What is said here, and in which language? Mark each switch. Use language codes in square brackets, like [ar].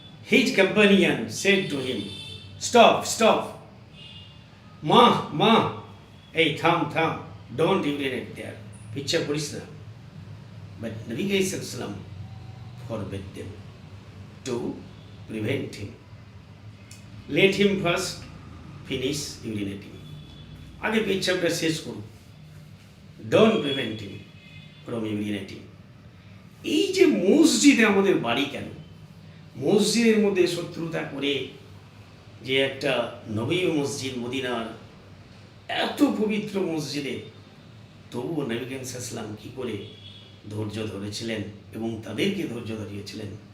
[en] his companion said to him, stop, [bn] মা মা, এই থাম থাম, [en] don't urinate there, [bn] পিচ্ছা করিস না। [en] But নবী সাল্লাল্লাহু forbid them to prevent him. Let him first finish urinating. [bn] আগে পেচ্ছাপটা শেষ করুন, [en] Don't prevent him from urinating. [bn] এই যে মসজিদে আমাদের বাড়ি কেন, মসজিদের মধ্যে শত্রুতা করে যে একটা নবী মসজিদ মদিনার এত পবিত্র মসজিদে, তবুও নবী করিম সাল্লাল্লাহু আলাইহি ওয়াসাল্লাম কী করে ধৈর্য ধরেছিলেন এবং তাদেরকে ধৈর্য ধরিয়েছিলেন।